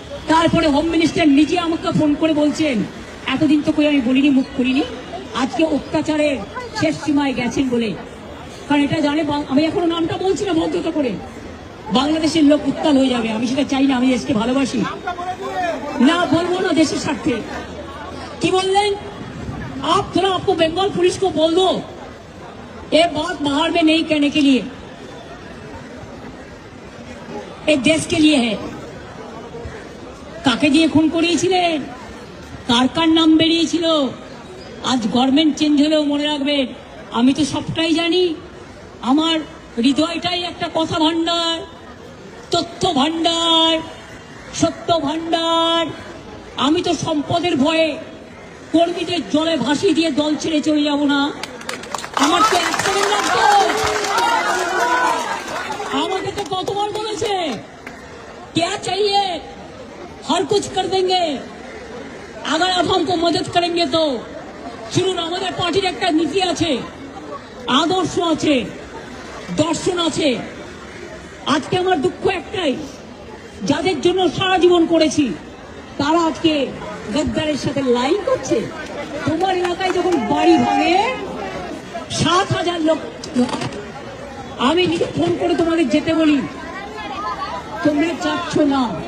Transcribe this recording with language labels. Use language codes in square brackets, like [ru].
[bn] তারপরে home minister নিজে আমাকে ফোন করে বলছেন, এতদিন তো কই আমি বলিনি, মুখ করিনি, আজকে অত্যাচারের শেষ সীমায় গেছেন বলে। কারণ এটা জানে, আমি এখনো নামটা বলছি না ভদ্রতা করে, বাংলাদেশের লোক উত্তাল হয়ে যাবে, আমি সেটা চাই না, আমি দেশকে ভালোবাসি না, বলবো না দেশের স্বার্থে। কি বললেন? [hi] आप थोड़ा आपको बंगाल पुलिस को बोल दो ये बात बाहर में नहीं कहने के लिए, एक देश के लिए है। [bn] কাকে দিয়ে খুন করিয়েছিলেন, কার কার নাম বেরিয়েছিল, আজ গভর্নমেন্ট চেঞ্জ হলেও মনে রাখবেন আমি তো সবটাই জানি। আমার হৃদয়টাই একটা কথা ভান্ডার, তথ্য ভান্ডার, সত্য ভান্ডার। আমি তো সম্পদের ভয়ে কর্মীদের জলে ভাসিয়ে দিয়ে দল ছেড়ে চলে যাব না। আমার তো এক সেকেন্ড লাগতো। আমাকে তো কতবার বলেছে [hi] क्या चाहिए हर कुछ कर देंगे अगर आप हमको मदद करेंगे तो। [bn] শুনুন, আমাদের পার্টির একটা নীতি আছে, আদর্শ আছে, দর্শন আছে। আজকে আমার দুঃখ একটাই, যাদের জন্য সারা জীবন করেছি তারা আজকে গদ্দারের সাথে লাইন করছে। তোমার এলাকায় যখন বাড়ি ভাঙে 7,000 লোক, আমি নিজে ফোন করে তোমাদের যেতে বলি, তোমরা চাচ্ছ না।